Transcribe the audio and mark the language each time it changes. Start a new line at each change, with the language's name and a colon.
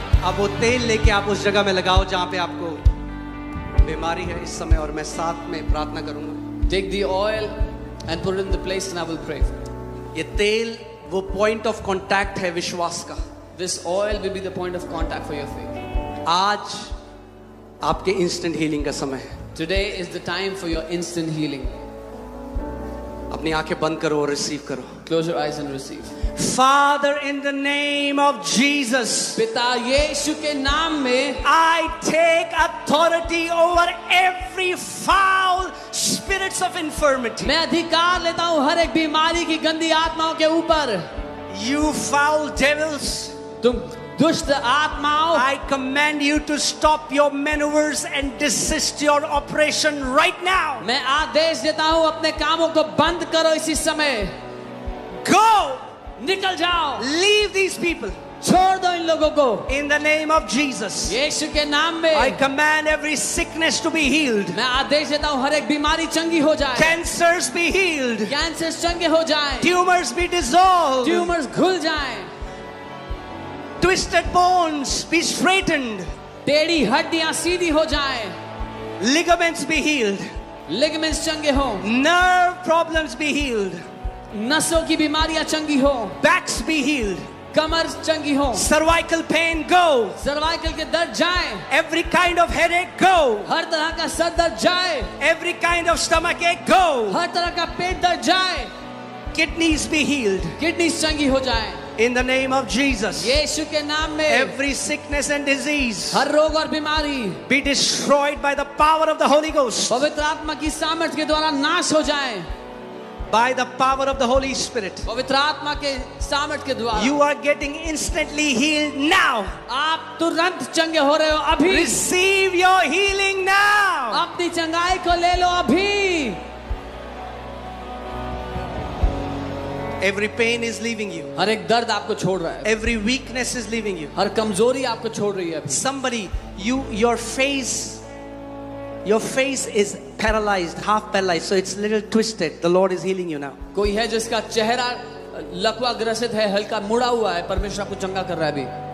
Hindi: अब वो तेल लेके आप उस जगह में लगाओ जहां पे आपको बीमारी है इस समय, और मैं साथ में प्रार्थना करूंगा.
English: Take the oil and put it in the place and I will pray.
Hindi: ये तेल वो
English: point of contact
Hindi: है विश्वास का.
English: This oil will be the point of contact for your faith.
Hindi: आज आपके इंस्टेंट हीलिंग का समय है.
English: Today is the time for your instant healing.
Hindi: अपनी आंखें बंद करो और रिसीव करो.
English: Close your eyes and receive. Father, in the name of Jesus,
Hindi: पिता यीशु के नाम में
English: I take authority over every foul spirits of infirmity.
Hindi: मैं अधिकार लेता हूँ हर एक बीमारी की गंदी आत्माओं के ऊपर.
English: You foul devils,
Hindi: तुम दुष्ट आत्माओं,
English: I command you to stop your maneuvers and desist your operation right now.
Hindi: मैं आदेश देता हूँ अपने कामों को बंद करो इसी समय.
English: Go,
Hindi: निकल जाओ.
English: leave these people.
Hindi: छोड़ दो इन लोगों को.
English: In the name of Jesus,
Hindi: यीशु के नाम में
English: I command every sickness to be healed.
Hindi: मैं आदेश देता हूँ हर एक बीमारी चंगी हो जाए.
English: Cancers be healed.
Hindi: कैंसर चंगे हो जाए.
English: Tumors be dissolved.
Hindi: ट्यूमर्स घुल जाएं.
English: Twisted bones be straightened.
Hindi: टेढ़ी हड्डियां सीधी हो जाएं.
English: Ligaments be healed.
Hindi: लिगामेंट्स चंगे हो.
English: Nerve problems be healed.
Hindi: नसों की बीमारियां चंगी हो.
English: Backs be healed.
Hindi: कमर चंगी हो.
English: Cervical pain go.
Hindi: सर्वाइकल के दर्द जाए.
English: Every kind of headache go.
Hindi: हर तरह का सर दर्द जाए.
English: Every kind of stomach ache go.
Hindi: हर तरह का पेट दर्द जाए.
English: Kidneys be healed.
Hindi: किडनी चंगी हो जाए.
English: In the name of Jesus.
Hindi: यीशु के नाम में
English: Every sickness and disease
Hindi: हर रोग और बीमारी
English: be destroyed by the power of the Holy Ghost.
Hindi: पवित्र आत्मा की सामर्थ्य के द्वारा नाश हो जाए.
English: By the power of the Holy Spirit.
Hindi: पवित्र आत्मा के सामर्थ्य के द्वारा
English: You are getting instantly healed now.
Hindi: आप तुरंत चंगे हो रहे हो. अभी
English: Receive your healing now.
Hindi: अपनी चंगाई को ले लो अभी।
English: Every pain is leaving you.
Hindi: हर एक दर्द आपको छोड़ रहा है,
English: Every weakness is leaving you.
Hindi: हर कमजोरी आपको छोड़ रही है अभी।
English: Somebody, your face is paralyzed, half paralyzed, so it's a little twisted. The Lord is healing you now.
Hindi: कोई है जिसका चेहरा लकवा ग्रसित है, हल्का मुड़ा हुआ है, परमेश्वर आपको चंगा कर रहा है अभी।